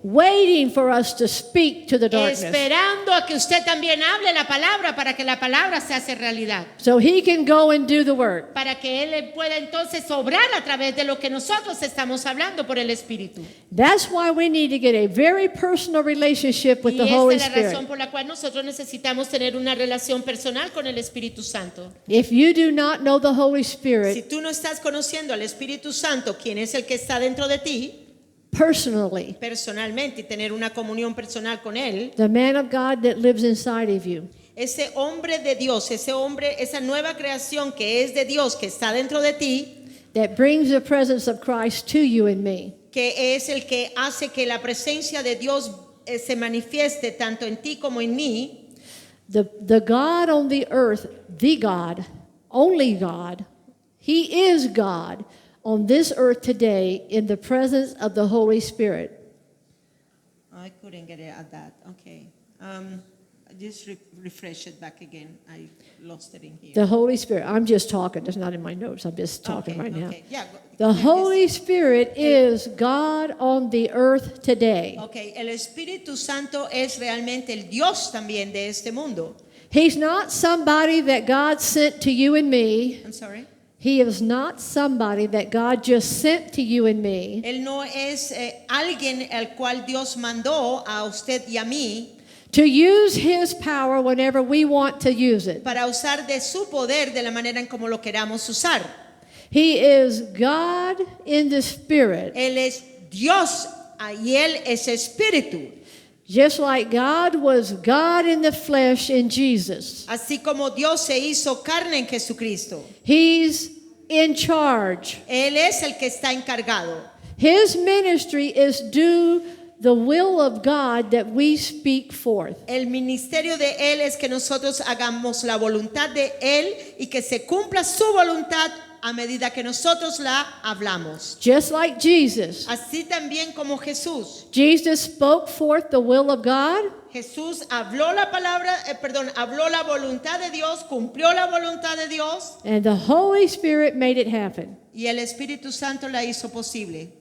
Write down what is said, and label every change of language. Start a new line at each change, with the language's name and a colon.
English: Waiting for us to speak to the darkness.
Spanish: esperando a que usted también hable la palabra para que la palabra se hace realidad,
English: So He can go and do the work.
Spanish: para que Él pueda entonces obrar a través de lo que nosotros estamos hablando por el Espíritu.
English: That's why we need to get a very personal relationship with
Spanish: Y
English: the
Spanish: esta
English: Holy
Spanish: es la razón
English: Spirit.
Spanish: por la cual nosotros necesitamos tener una relación personal con el Espíritu Santo.
English: If you do not know the Holy
Spanish: Si
English: Spirit
Spanish: tú no estás conociendo al Espíritu Santo, quien es el que está dentro de ti,
English: personally,
Spanish: personalmente, y tener una comunión personal con Él,
English: the man of God that lives inside of you,
Spanish: ese hombre de Dios, ese hombre, esa nueva creación que es de Dios, que está dentro de ti,
English: that brings the presence of Christ to you and me,
Spanish: que es el que hace que la presencia de Dios se manifieste tanto en ti como en mí,
English: the God on the earth, the God, only God, He is God on this earth today in the presence of the Holy Spirit. I couldn't get it at that. Okay. Just refresh it back again. I lost it in here. The Holy Spirit, I'm just talking, it's not in my notes, I'm just talking right now. Okay. Yeah. The Holy Spirit is God on the earth today.
Spanish: Okay, el Espíritu Santo es realmente el Dios también de este mundo.
English: He's not somebody that God sent to you and me. I'm sorry. He is not somebody that God just sent to you and me
Spanish: Él no es alguien al cual Dios mandó a usted y a mí
English: to use His power whenever we want to use it.
Spanish: para usar de su poder de la manera en como lo queramos usar.
English: He is God in the Spirit.
Spanish: Él es Dios y Él es Espíritu.
English: Just like God was God in the flesh in Jesus.
Spanish: Así como Dios se hizo carne en Jesucristo.
English: He's in charge.
Spanish: Él es el que está encargado.
English: His ministry is do the will of God that we speak forth.
Spanish: El ministerio de Él es que nosotros hagamos la voluntad de Él y que se cumpla su voluntad a medida que nosotros la hablamos.
English: Just like Jesus.
Spanish: Así también como Jesús.
English: Jesus spoke forth the will of God.
Spanish: Jesús habló la palabra, habló la voluntad de Dios, cumplió la voluntad de Dios
English: And the Holy Spirit made it happen.
Spanish: y el Espíritu Santo la hizo posible.